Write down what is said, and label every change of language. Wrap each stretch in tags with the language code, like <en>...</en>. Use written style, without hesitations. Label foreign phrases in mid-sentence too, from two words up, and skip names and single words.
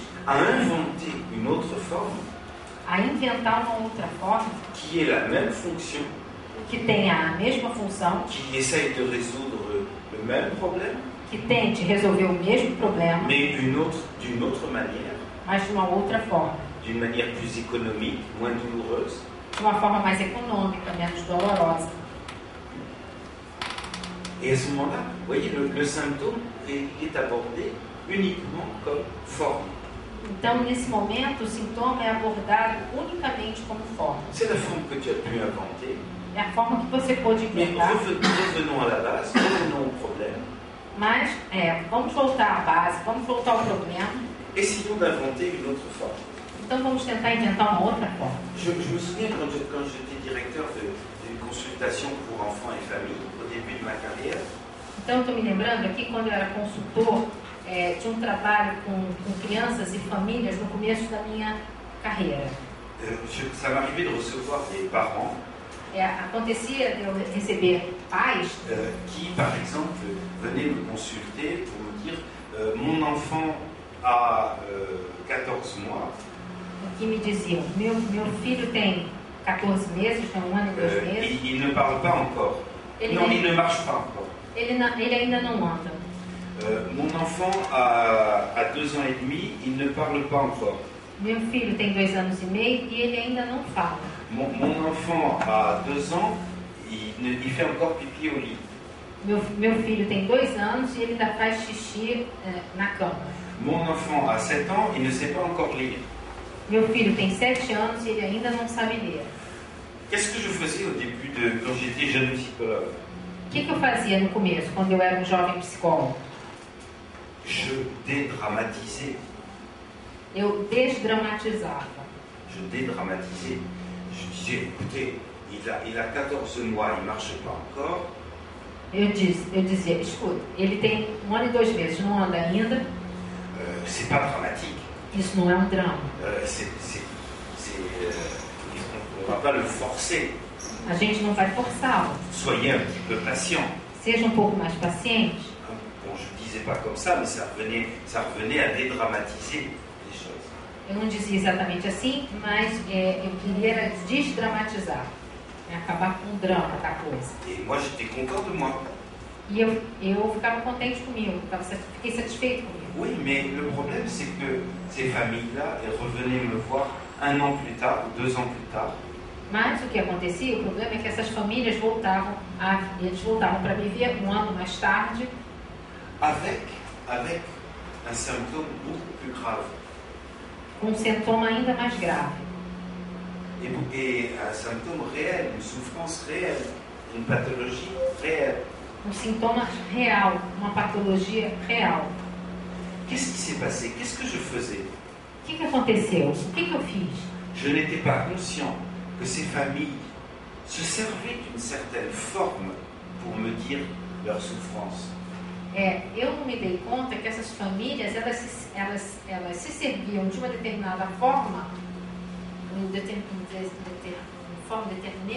<fr>a inventer une autre forme,</fr> <pt>a inventar uma outra forma</pt> <fr>qui est la même fonction,</fr> <pt>que tenha a mesma função,</pt> <fr>qui essaye de résoudre le même problème,</fr> <pt>que tente resolver o mesmo problema,</pt> <fr>mais d'une autre manière,</fr> <pt>mas de uma outra forma,</pt> <fr>d'une manière plus économique, moins douloureuse,</fr> <pt>de uma forma mais econômica, menos dolorosa.</pt> <fr>Et à ce moment-là, vous voyez, le symptôme est abordé uniquement comme forme.</fr> <pt>Então, nesse momento, o sintoma é abordado unicamente como forma.</pt> <fr>C'est la forme que tu as pu inventer.</fr> <pt>É a forma que você pôde inventar.</pt> <fr>Mais revenons à la base, revenons au problème.</fr> <pt>Mas, vamos voltar à base, vamos voltar ao problema.</pt> <fr>Essayons d'inventer une autre forme.</fr> <pt>Então, vamos tentar inventar uma outra forma.</pt> <fr>Je me souviens quand j'étais directeur d'une consultation pour enfants et familles, au début de ma carrière.</fr> <pt>Então, estou me lembrando aqui, quando eu era consultor de um trabalho com crianças e famílias no começo da minha carreira.</pt> <fr>Ça m'arrivait de recevoir des parents</fr> <pt>acontecia de eu receber pais</pt> <fr>qui, par exemple, venaient me consulter pour me dire mon enfant a 14 mois.</fr> <pt>Que me diziam, meu filho tem 14 meses, tem 1 ano e 2 meses.</pt> <fr>Il ne parle pas encore. Il ne marche pas encore.</fr> <pt>Ele ainda não anda.</pt> <fr>Mon enfant a 2 ans et demi, il ne parle pas encore.</fr> <pt>Meu filho tem 2 anos e meio e ele ainda não fala.</pt> <fr>Mon enfant a 2 ans, il fait encore pipi au lit.</fr> <pt>Meu filho tem 2 anos e ele ainda faz xixi na cama.</pt> <fr>Mon enfant a 7 ans, il ne sait pas encore lire.</fr> <pt>Meu filho tem 7 anos e ele ainda não sabe ler.</pt> <fr>Qu'est-ce que je faisais au début quand j'étais jeune psychologue?</fr> <pt>O que eu fazia no começo, quando eu era um jovem psicólogo?</pt> <fr>Je dédramatisais.</fr> <pt>Eu desdramatizava.</pt> <fr>Je dédramatisais. Je disais, écoutez, il a 14 mois, il ne marche pas encore.</fr> <pt>Eu dizia, escuta, ele tem 1 ano e 2 meses, não anda ainda.</pt> <fr>C'est pas dramatique.</fr> <pt>Isso não é um drama.</pt> <fr>On ne va pas le forcer.</fr> <pt>A gente não vai forçá-lo.</pt> <fr>Soyez un petit peu patient.</fr> <pt>Seja um pouco mais paciente.</pt> <fr>Bon, je ne disais pas comme ça, mais ça revenait à dédramatiser les choses.</fr> <pt>Eu não dizia exatamente assim, mas eu queria desdramatizar, acabar com o drama da coisa.</pt> <fr>Et moi, j'étais content de moi.</fr> <pt>E eu ficava contente comigo, fiquei satisfeito comigo.</pt> <fr>Oui, mais le problème, c'est que ces familles-là, elles revenaient me voir 1 an plus tard, ou 2 ans plus tard.</fr> <pt>Mas o que acontecia, o problema é que essas famílias voltavam para me ver 1 ano mais tarde.</pt> <fr>Avec un symptôme beaucoup plus grave.</fr> <pt>Com um sintoma ainda mais grave.</pt> <fr>Et un symptôme réel, une souffrance réelle, une pathologie réelle.</fr> <pt>Um sintoma real, uma patologia real.</pt> <fr>Qu'est-ce qui s'est passé? Qu'est-ce que je faisais?</fr> <pt>O que aconteceu? O que eu fiz?</pt> <fr>Je n'étais pas conscient que ces familles se servaient d'une certaine forme pour me dire leur souffrance.</fr> <pt>Eu não me dei conta que essas famílias elas se serviam de uma determinada forma,</pt> <fr>forma déterminée</fr>